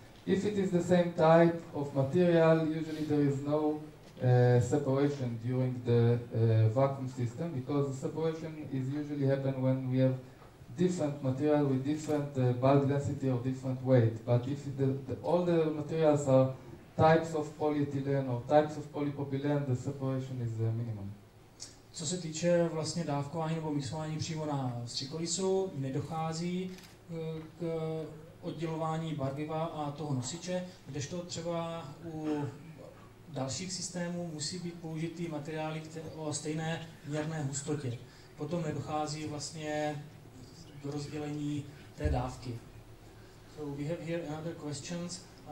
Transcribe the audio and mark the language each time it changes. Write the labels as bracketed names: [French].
[English] If it is the same type of material, usually there is no separation during the vacuum system, because the separation is usually happen when we have different material with different bulk density or different weight. But if all the materials are types of polyethylene or types of polypropylene, the separation is minimum. [Czech] Co se týče vlastně dávkování nebo mixování přímo na střikolisu, nedochází k oddělování barviva a toho nosiče, kdežto třeba u dalších systémů musí být použitý materiály o stejné měrné hustotě. Potom nedochází vlastně k rozdělení té dávky. [English] So we have here another questions.